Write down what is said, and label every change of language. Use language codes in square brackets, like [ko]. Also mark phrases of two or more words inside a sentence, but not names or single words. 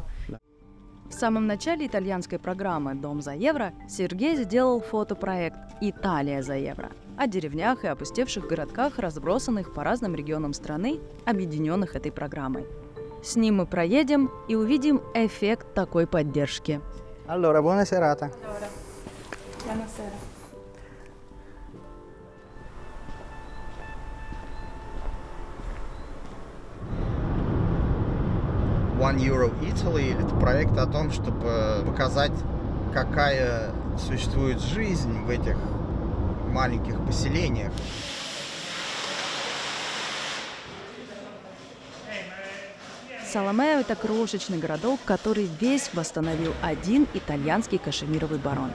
[ru] В самом начале итальянской программы «Дом за евро» Сергей сделал фотопроект «Италия за евро» о деревнях и опустевших городках, разбросанных по разным регионам страны, объединенных этой программой. С ним мы проедем и увидим эффект такой поддержки. [it] Allora, buona serata. One Euro Italy – [ru] это проект о том, чтобы показать, какая существует жизнь в этих маленьких поселениях. Соломео – это крошечный городок, который весь восстановил один итальянский кашемировый барон.